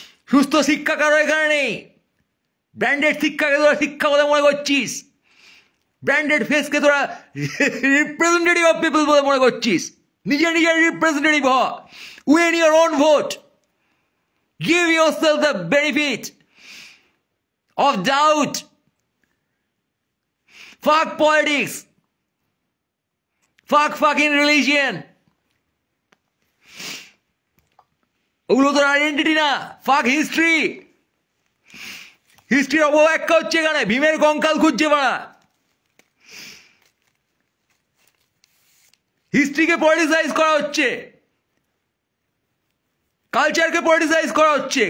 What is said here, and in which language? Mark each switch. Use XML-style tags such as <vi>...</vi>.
<bn>সুস্থ শিক্ষা কারো এখানে নেই। ব্র্যান্ডেড শিক্ষাকে তোরা শিক্ষা বলে মনে করছিস, ব্র্যান্ডেড ফেসকে তোরা রিপ্রেজেন্টেটিভ অফ পিপল বলে মনে করছিস। নিজের রিপ্রেজেন্টেটিভ হ,</bn> <en>Win your own vote, give yourself the benefit of doubt. Fuck politics, fuck fucking religion,</en> <bn>ওগুলো তোর আইডেন্টিটি না। ফাক হিস্ট্রি, হিস্ট্রির অপব্যাখ্যা হচ্ছে এখানে। ভীমের কঙ্কাল খুঁজছে মারা। হিস্ট্রিকে পলিটিসাইজ করা হচ্ছে, কালচারকে পলিটিসাইজ করা হচ্ছে।</bn>